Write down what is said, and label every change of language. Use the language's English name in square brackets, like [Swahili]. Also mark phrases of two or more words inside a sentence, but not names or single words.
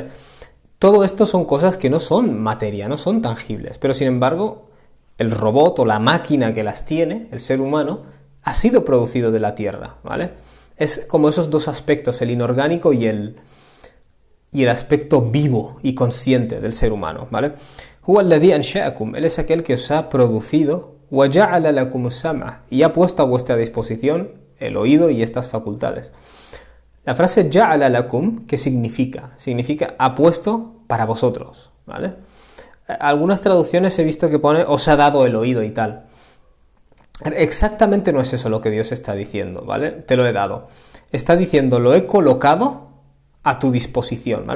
[Spanish] Todo esto son cosas que no son materia, no son tangibles, pero sin embargo, el robot o la máquina que las tiene, el ser humano, ha sido producido de la tierra, ¿vale? Es como esos dos aspectos, el inorgánico y el aspecto vivo y consciente del ser humano, ¿vale? [Arabic] هو الذي أنشأكم, [Spanish] él es aquel que os ha producido, [Arabic] وَجَعَلَ لَكُمُ السَّمْعَ, [Spanish] y ha puesto a vuestra disposición el oído y estas facultades. La frase [Arabic] جعل لكم, [Spanish] ¿qué significa? Significa ha puesto para vosotros, ¿vale? Algunas traducciones he visto que pone os ha dado el oído y tal. Exactamente no es eso lo que Dios está diciendo, ¿vale? Te lo he dado. Está diciendo lo he colocado a tu disposición, ¿vale?